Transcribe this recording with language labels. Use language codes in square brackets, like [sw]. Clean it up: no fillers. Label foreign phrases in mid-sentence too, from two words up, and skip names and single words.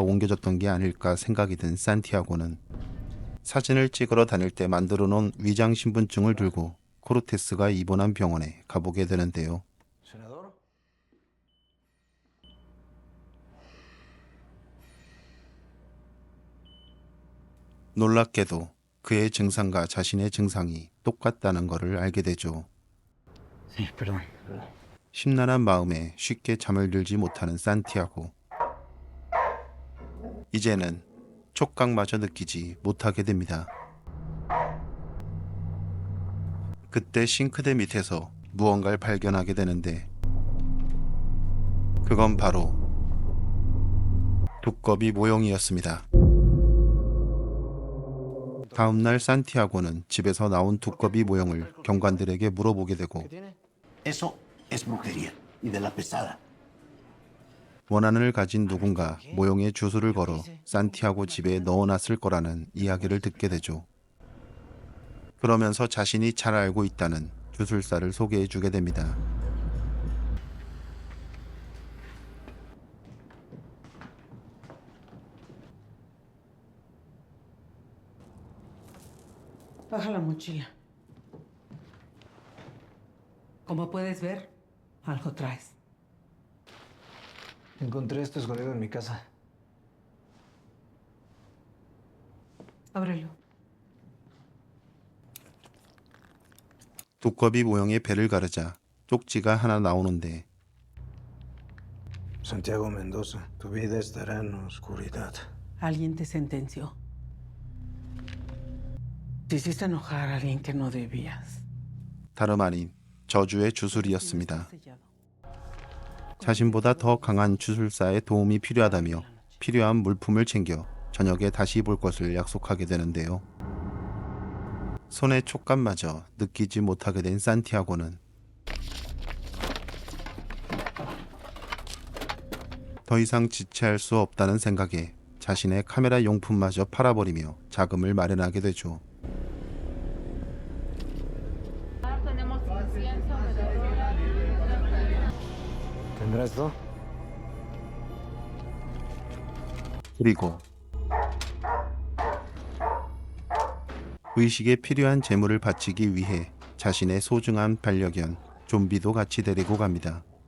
[ko] 옮겨졌던 게 아닐까 생각이 든 산티아고는 사진을 찍으러 다닐 때 만들어 놓은 위장 신분증을 들고 코르테스가 입원한 병원에 가보게 되는데요. ¿Senador? 놀랍게도 그의 증상과 자신의 증상이 똑같다는 것을 알게 되죠. [es] Sí, perdón. [ko] 심란한 마음에 쉽게 잠을 들지 못하는 산티아고. 이제는 촉각마저 느끼지 못하게 됩니다. 그때 싱크대 밑에서 무언가를 발견하게 되는데 그건 바로 두꺼비 모형이었습니다. 다음날 산티아고는 집에서 나온 두꺼비 모형을 경관들에게 물어보게 되고 [es] ¿Qué tiene? Eso es brujería y de la pesada. [ko] 원한을 가진 누군가 모형에 주술을 걸어 산티아고 집에 넣어놨을 거라는 이야기를 듣게 되죠. 그러면서 자신이 잘 알고 있다는 주술사를 소개해 주게 됩니다. [es] Baja la mochila. Como puedes ver, algo traes. Encontré esto escondido en mi casa. Ábrelo. [ko] 두꺼비 모형의 배를 가르자 쪽지가 하나 나오는데 [es] Santiago Mendoza, tu vida estará en oscuridad. Alguien te sentenció. Hiciste enojar a alguien que no debías. [ko] 다름 아닌 저주의 주술이었습니다. Sellado. 자신보다 더 강한 주술사의 도움이 필요하다며 필요한 물품을 챙겨 저녁에 다시 볼 것을 약속하게 되는데요. 손의 촉감마저 느끼지 못하게 된 산티아고는 더 이상 지체할 수 없다는 생각에 자신의 카메라 용품마저 팔아버리며 자금을 마련하게 되죠. [es] ¿Tendrá esto? [ko] 그리고 의식에 필요한 재물을 바치기 위해 자신의 소중한 반려견 좀비도 같이 데리고 갑니다.